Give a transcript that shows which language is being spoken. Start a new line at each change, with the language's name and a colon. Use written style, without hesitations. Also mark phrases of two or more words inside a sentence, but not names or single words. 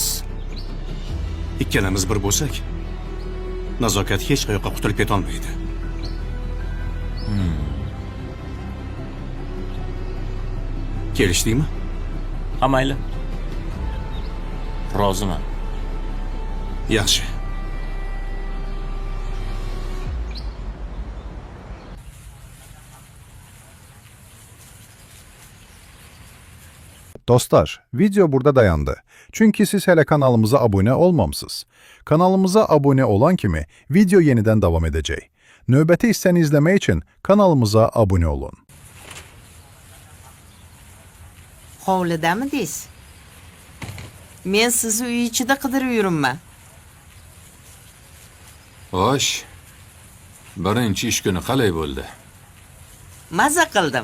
Uzbek: Ikkalamiz bir bo'lsak, nazokat hech qayoqqa qutulib keta olmaydi. Kelishdingmi? Ha, mayli. Roziman. Yaxshi.
Azerbaijani: Dostlar, video burada dayandı. Çünkü siz hele kanalımıza abone olmamısınız. Kanalımıza abone olan kimi video yeniden devam edecek. Növbəti hissəni izləmək için kanalımıza abone olun.
Uzbek: Hovlidami deysiz? Men sizni uy ichida qidirib yuribman. Xo'sh. Birinchi ish kuni qalay bo'ldi? Maza qildim.